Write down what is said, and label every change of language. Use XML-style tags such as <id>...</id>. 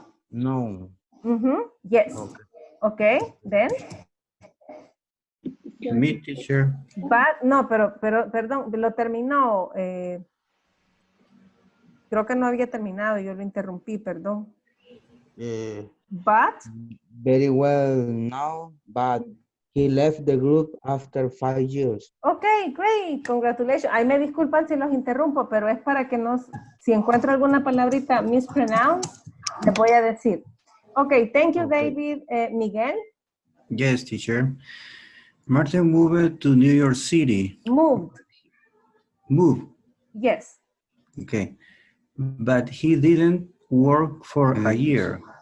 <en>No. Yes. Okay. Okay, then. Me, teacher.</en> <es>But, no, pero, perdón, lo terminó. Creo que no había terminado, yo lo interrumpí, perdón.</es> <en>But. Very well now, but he left the group after 5 years. Okay, great, congratulations.</en> <es>Ahí me disculpan si los interrumpo, pero es para que si encuentro alguna palabrita mispronounced, les voy a decir.</es> <en>Okay, thank you, Okay. David. Miguel? Yes, teacher. Martin moved to New York City. Moved. Move. Yes. Okay. But he didn't work for a year.</en>